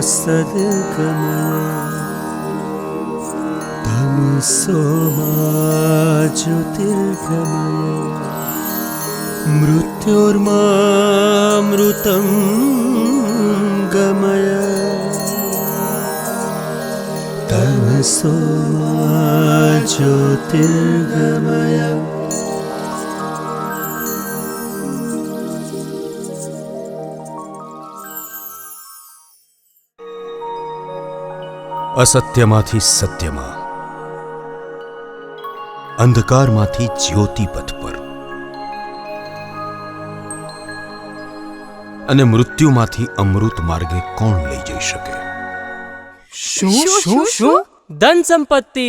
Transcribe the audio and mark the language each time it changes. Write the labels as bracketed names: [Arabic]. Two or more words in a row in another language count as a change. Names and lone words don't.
[Sanskrit] सद्गमय तमसो मा ज्योतिर्गमय मृत्योर्मामृतं गमय तमसो मा ज्योतिर्गमय। [Gujarati] અસત્યમાંથી સત્યમાં, અંધકારમાંથી જ્યોતિ પથ પર અને મૃત્યુમાંથી અમૃત માર્ગે કોણ લઈ જઈ શકે? શું? ધન સંપત્તિ?